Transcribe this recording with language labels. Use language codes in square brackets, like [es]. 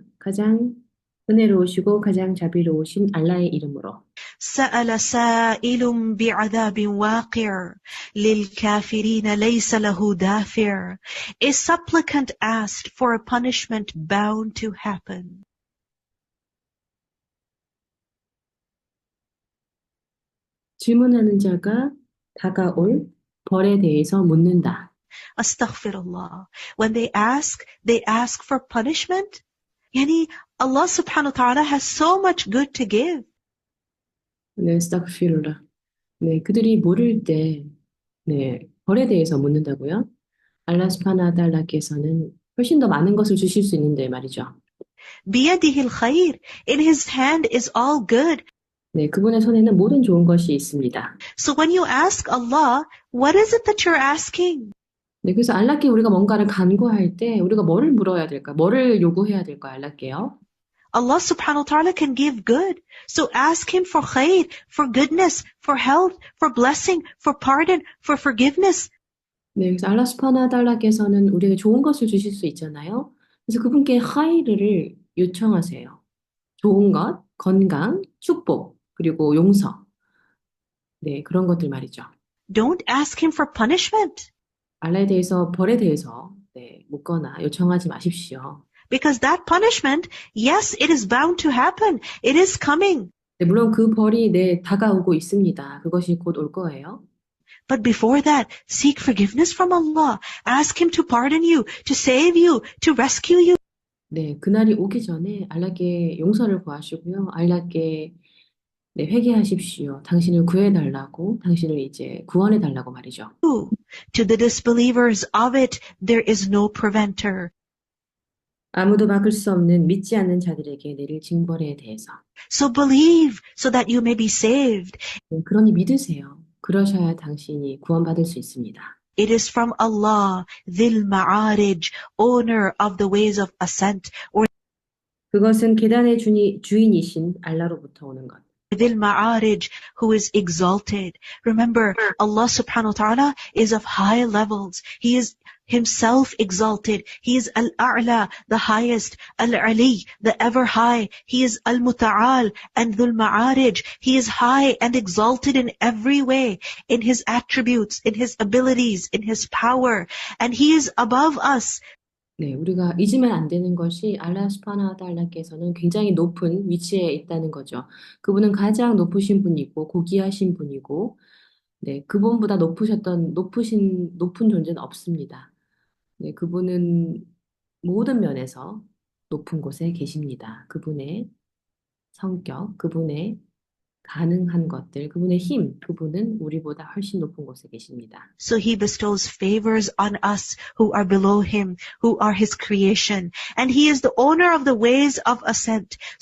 [ko] 가장 은혜로우시고 가장 자비로우신 알라의 이름으로. [ar] سأل سائل بعذاب واقع للكافرين ليس له دافع. [en] A supplicant asked for a punishment bound to happen. [ko] 질문하는 자가 다가올 벌에 대해서 묻는다. [ar] Astaghfirullah. [en] When they ask for punishment. Yani Allah subhanahu wa ta'ala has so much good to give. [ko] 네, 스타그피루라. 네, 그들이 모를 때, 네, 벌에 대해서 묻는다고요? 알라 스파나 달라께서는 훨씬 더 많은 것을 주실 수 있는데 말이죠. [ar] بيده الخير. [en] In his hand is all good. [ko] 네, 그분의 손에는 모든 좋은 것이 있습니다. [en] So when you ask Allah, what is it that you're asking? [ko] 네, 그래서 알라께 우리가 뭔가를 간구할 때 우리가 뭐를 물어야 될까? 뭐를 요구해야 될까? 알라께요. [en] Allah subhanahu wa ta'ala can give good. So ask him for khair, for goodness, for health, for blessing, for pardon, for forgiveness. [ko] 네, 그래서 알라 스파나 달라께서는 우리에게 좋은 것을 주실 수 있잖아요. 그래서 그분께 하이르를 요청하세요. 좋은 것, 건강, 축복, 그리고 용서. 네, 그런 것들 말이죠. [en] Don't ask him for punishment. [ko] 알라에 대해서, 벌에 대해서 네, 묻거나 요청하지 마십시오. [en] Because that punishment, yes, it is bound to happen. It is coming. [ko] 네, 물론 그 벌이 네, 다가오고 있습니다. 그것이 곧 올 거예요. [en] But before that, seek forgiveness from Allah. Ask him to pardon you, to save you, to rescue you. [ko] 네, 그날이 오기 전에 알라께 용서를 구하시고요. 알라께 네, 회개하십시오. 당신을 구해달라고, 당신을 이제 구원해달라고 말이죠. [en] To the disbelievers of it, there is no preventer. [ko] 아무도 막을 수 없는 믿지 않는 자들에게 내릴 징벌에 대해서. [en] So believe so that you may be saved. [ko] 네, 그러니 믿으세요. 그러셔야 당신이 구원받을 수 있습니다. [en] It is from Allah, Dhil Ma'arij, owner of the ways of ascent, or [ko] 그것은 계단의 주인이신 알라로부터 오는 것. [en] Dhil Ma'arij, who is exalted. Remember, Allah subhanahu wa ta'ala is of high levels. He is himself exalted. He is Al-A'la, the highest, Al-Ali, the ever high. He is Al-Muta'al and Dhul Ma'arij. He is high and exalted in every way, in his attributes, in his abilities, in his power. And he is above us. [ko] 네, 우리가 잊으면 안 되는 것이 알라 스파나 달라께서는 굉장히 높은 위치에 있다는 거죠. 그분은 가장 높으신 분이고 고귀하신 분이고, 네, 그분보다 높은 존재는 없습니다. 네, 그분은 모든 면에서 높은 곳에 계십니다. 그분의 성격, 그분의 가능한 것들, 그분의 힘, 그분은 우리보다 훨씬 높은 곳에 계십니다. [en] So he bestows favors on us who are below him, who are his creation. And he is the owner of the ways of ascent.